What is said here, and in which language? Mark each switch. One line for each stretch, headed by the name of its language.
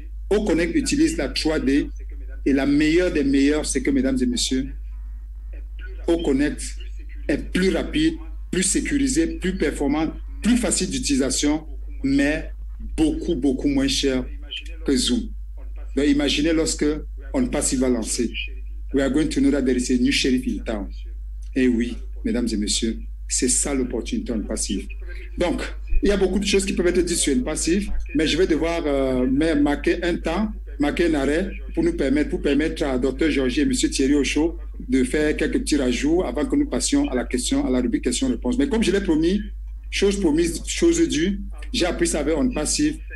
French: OConnect utilise la 3D et la meilleure des meilleures, c'est que, mesdames et messieurs, OConnect est plus rapide, plus sécurisé, plus performant, plus facile d'utilisation, mais beaucoup, beaucoup moins cher que Zoom. Donc, imaginez lorsque OnPassive va lancer.
English: We are going to know that there is a new sheriff in town.
French: Et oui, mesdames et messieurs, c'est ça l'opportunité OnPassive. Donc, il y a beaucoup de choses qui peuvent être dites sur OnPassive, mais je vais devoir marquer un temps, marquer un arrêt pour permettre à Dr Georgie et M. Thierry Ochaud de faire quelques petits rajouts avant que nous passions à la rubrique questions-réponses. Mais comme je l'ai promis, chose promise, chose due, j'ai appris ça avec OnPassive.